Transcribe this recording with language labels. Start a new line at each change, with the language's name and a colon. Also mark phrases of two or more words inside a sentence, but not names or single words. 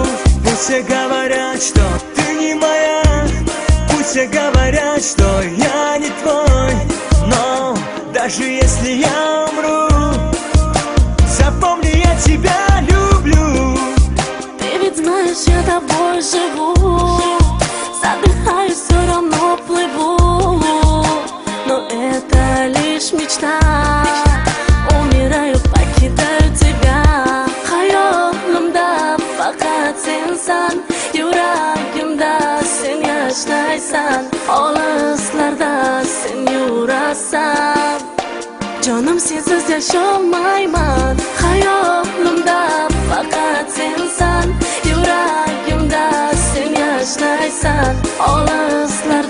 Russian: Пусть все говорят, что ты не моя, пусть все говорят, что я не твой, но даже если я умру, запомни, я тебя люблю. Ты ведь знаешь, я тобой живу, задыхаюсь, все равно плыву. Но это лишь мечта, умираю, покидаю тебя.
Uzbek: Hayolimda faqat sensan, yuragimda sen yashaysan, olislarda sen yurasan. Jonim sensiz yasholmayman. Hayolimda faqat sensan, yuragimda sen yashaysan, olis